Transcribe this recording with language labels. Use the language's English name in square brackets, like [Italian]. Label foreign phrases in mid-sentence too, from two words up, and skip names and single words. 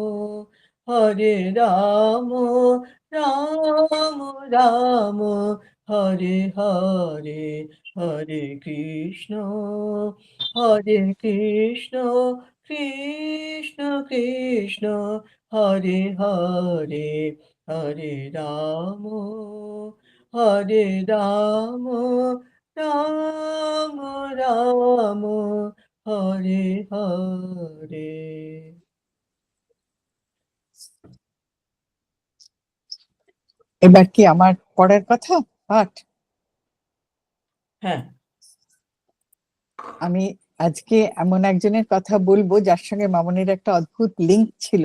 [Sanskrit] राम राम, हरे हरे, हरे कृष्ण, कृष्ण कृष्ण, हरे हरे, हरे राम, राम राम, हरे हरे. [Bangla] এবার কি আমার পড়ার কথা পাঠ? হ্যাঁ, আমি আজকে এমন একজনের কথা বলবো যার সঙ্গে মামনির একটা অদ্ভুত লিঙ্ক ছিল।